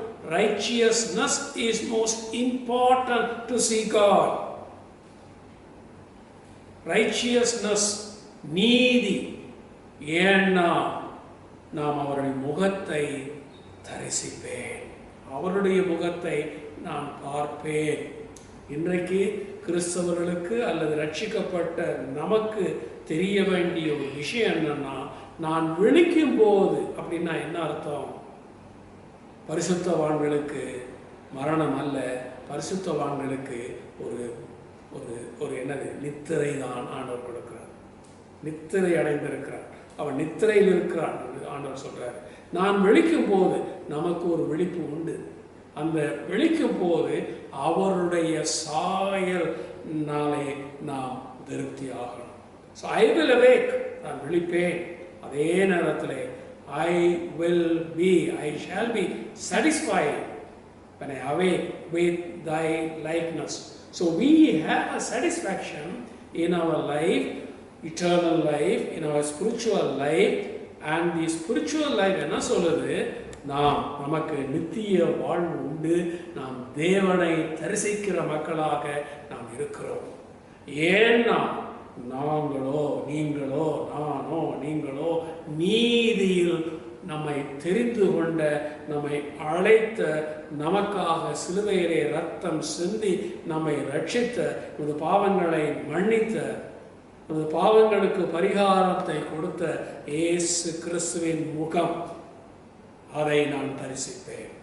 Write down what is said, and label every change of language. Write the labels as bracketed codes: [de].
[en] righteousness is most important to see God. [ta] Righteousness, நீதி. ஏன்னா நாம் அவருடைய முகத்தை தரிசிப்பேன், அவருடைய முகத்தை நான் பார்ப்பேன். இன்றைக்கு கிறிஸ்தவர்களுக்கு அல்லது ரட்சிக்கப்பட்ட நமக்கு தெரிய வேண்டிய ஒரு விஷயம் என்னன்னா, நான் விழிக்கும் போது, அப்படின்னா என்ன அர்த்தம்? பரிசுத்தவான்களுக்கு மரணம் அல்ல, பரிசுத்தவான்களுக்கு ஒரு ஒரு ஒரு என்னது, நித்திரை தான் ஆண்டவர் கொடுக்கிறார். நித்திரை அடைந்திருக்கிறார், அவன் நித்திரையில் இருக்கிறான் ஆண்டவர் சொல்றார். நான் விழிக்கும் போது நமக்கு ஒரு விழிப்பு உண்டு. அந்த விழிக்கும் போது அவருடைய சாயல்னாலே நாம் திருப்தி ஆகணும். [en] so I will awake, [ta] நான் விழிப்பேன். அதே நேரத்தில் [en] I will be, I shall be satisfied when I awake with thy likeness. So we have a satisfaction in our life, eternal life, in our spiritual life. And the spiritual life [ta] என்ன சொல்லுது? நமக்கு நித்திய வாழ்வு உண்டு. நாம் தேவனை தரிசிக்கிற மக்களாக நாம் இருக்கிறோம். ஏன்னா நாங்களோ நீங்களோ நானோ நீங்களோ நீதியில் நம்மை தெரிந்து கொண்ட, நம்மை அழைத்த, நமக்காக சிலுவையிலே ரத்தம் சிந்தி நம்மை ரட்சித்த, நமது பாவங்களை மன்னித்த, நமது பாவங்களுக்கு பரிகாரத்தை கொடுத்த இயேசு கிறிஸ்துவின் முகம், அதை நான் தரிசிப்பேன்.